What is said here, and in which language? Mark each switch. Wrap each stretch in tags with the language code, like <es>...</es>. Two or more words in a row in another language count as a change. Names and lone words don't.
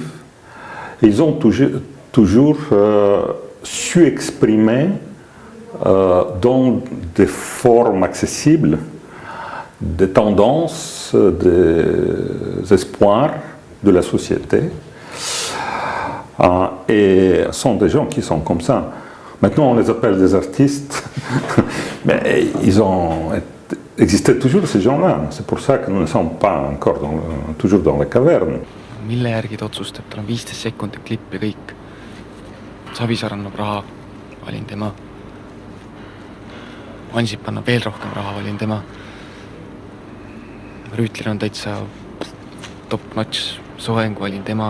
<fr>Ils ont toujours su exprimer dans des formes accessibles des tendances, des espoirs de la société. Et ce sont des gens qui sont comme ça. Maintenant, on les appelle des artistes, mais ils ont existé toujours, ces gens-là. C'est pour ça que nous ne sommes pas encore toujours dans la caverne.</fr> <et>Mille järgi ta otsustab, tal on 15 sekundit klipp ja kõik. Savisaar annab raha, valin tema. Ansip annab veel rohkem raha, valin tema. Rüütlil on täitsa top-notch soeng, valin tema.</et>